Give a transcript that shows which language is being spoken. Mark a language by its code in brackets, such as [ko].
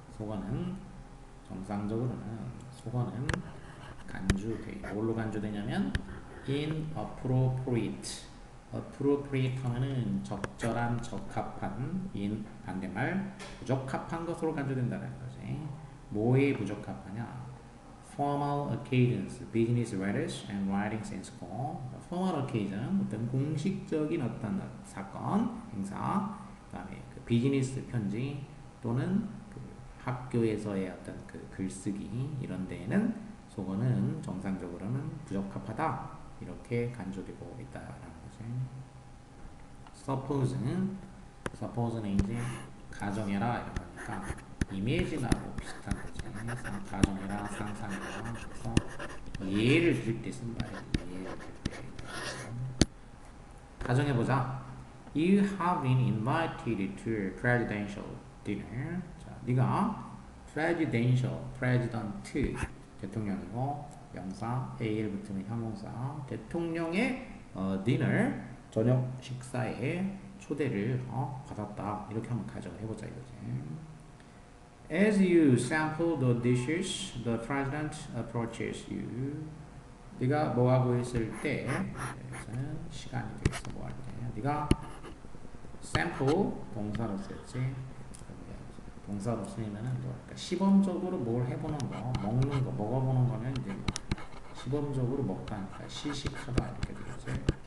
[ko] 속어는 정상적으로는 속어는 간주돼. 뭘로 간주되냐면 inappropriate. appropriate 하면은 적절한, 적합한, in 반대말 부적합한 것으로 간주된다는 거지. 뭐에 부적합하냐? [en] formal occasions, business letters and writings in school. formal occasion, [ko] 어떤 공식적인 어떤 사건, 행사, 그다음에 그 비즈니스 편지 또는 그 학교에서의 어떤 그 글쓰기 이런 데에는 속어는 정상적으로는 부적합하다 이렇게 간주되고 있다라는 거지. suppose는 이제 가정해라 이런 거니까 이미지나고 비슷한 거지. 가정해라 상상해라. 그래서 예를 들 때 쓴 말이야. 예를 들 때. 가정해보자. [en] You have been invited to a presidential dinner. [ko] 자, 네가 presidential, president 대통령이고 명사 AL 붙으면 형용사 대통령의 dinner 저녁 식사에 초대를 받았다. 이렇게 한번 가정을 해보자 이거지. [en] As you sample the dishes, the president approaches you. [ko] 네가 뭐 하고 있을 때, 여기서는 시간이 되겠어. 뭐 할 때. 네가 sample 동사로 썼지. 동사로 쓰면은 뭐랄까 시범적으로 뭘 해보는 거, 먹는 거, 먹어보는 거는 이제 시범적으로 먹다니까 시식하다 이렇게 되겠지.